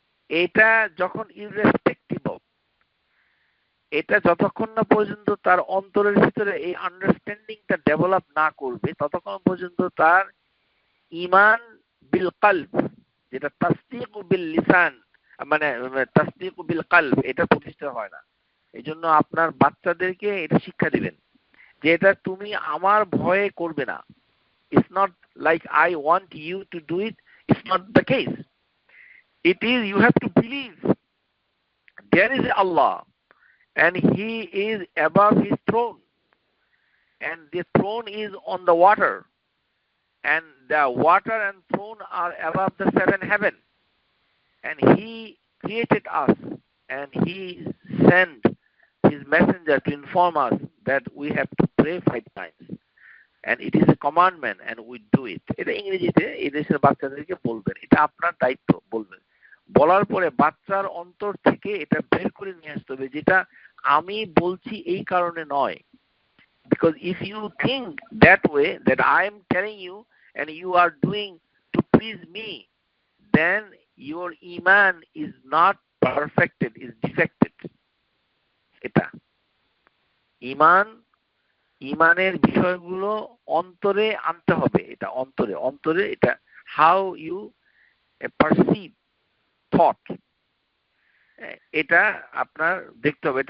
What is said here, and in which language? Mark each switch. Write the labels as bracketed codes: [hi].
[bn] এটা যখন [en] irrespective of, [bn] এটা যতক্ষণ না পর্যন্ত তার অন্তরের ভিতরে এই আন্ডারস্ট্যান্ডিংটা ডেভেলপ না করবে, ততক্ষণ পর্যন্ত তার ঈমান বিল কলব, যেটা তাসদীক বিল লিসান, মানে তাসদীক বিল কলব, এটা প্রতিষ্ঠা হয় না। এইজন্য আপনার বাচ্চাদেরকে এটা শিক্ষা দিবেন যে এটা তুমি আমার ভয়ে করবে না। [en] It's not like I want you to do it. It's not the case. It is you have to believe there is Allah and He is above His throne, and the throne is on the water, and the water and throne are above the seven heaven, and He created us, and He sent His messenger to inform us that we have to pray 5 times, and it is a commandment and we do it. [bn] এটা ইংরেজিতে এই দেশের বাচ্চাদেরকে বলবেন, এটা আপনার দায়িত্ব বলবেন। বলার পরে বাচ্চার অন্তর থেকে এটা বের করে নিয়ে আসতে হবে যেটা আমি বলছি এই কারণে নয়। [en] Because if you think that way, that I am telling you and you are doing to please me, then your iman is not perfected, is defected. [bn] এটা ইমানের বিষয়গুলো অন্তরে আনতে হবে, এটা অন্তরে অন্তরে, এটা [en] how you perceive thought, [bn] এটা আপনার দেখতে হবে।